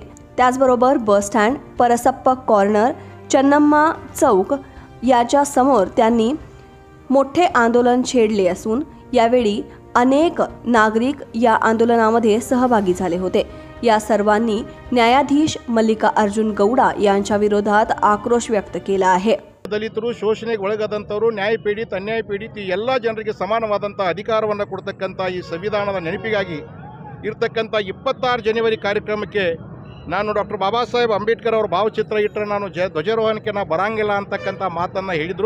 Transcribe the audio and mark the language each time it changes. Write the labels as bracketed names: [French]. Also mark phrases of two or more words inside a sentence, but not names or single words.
[Marathi] त्याचबरोबर बस स्टँड, परसप्प कॉर्नर, चन्नम्मा चौक याच्या समोर त्यांनी मोठे आंदोलन छेडले असून यावेळी अनेक नागरिक या आंदोलनामध्ये सहभागी झाले होते. या सर्वांनी न्यायाधीश मल्लिका अर्जुन गौडा यांच्या विरोधात आक्रोश व्यक्त केला आहे. [Kannada] ದಲಿತರು ಶೋಷಣೆಗೆ ಒಳಗಾದಂಥವರು, ನ್ಯಾಯಪೀಡಿತ ಅನ್ಯಾಯಪೀಡಿತ ಈ ಎಲ್ಲ ಜನರಿಗೆ ಸಮಾನವಾದಂಥ ಅಧಿಕಾರವನ್ನು ಕೊಡ್ತಕ್ಕಂಥ ಈ ಸಂವಿಧಾನದ ನೆನಪಿಗಾಗಿ ಇರತಕ್ಕಂಥ 26 ಜನವರಿ ಕಾರ್ಯಕ್ರಮಕ್ಕೆ ನಾನು ಡಾಕ್ಟರ್ ಬಾಬಾ ಸಾಹೇಬ್ ಅಂಬೇಡ್ಕರ್ ಅವರ ಭಾವಚಿತ್ರ ಇಟ್ಟರೆ ನಾನು ಧ್ವಜಾರೋಹಣಕ್ಕೆ ನಾನು ಬರಂಗಿಲ್ಲ ಅಂತಕ್ಕಂಥ ಮಾತನ್ನು ಹೇಳಿದರು.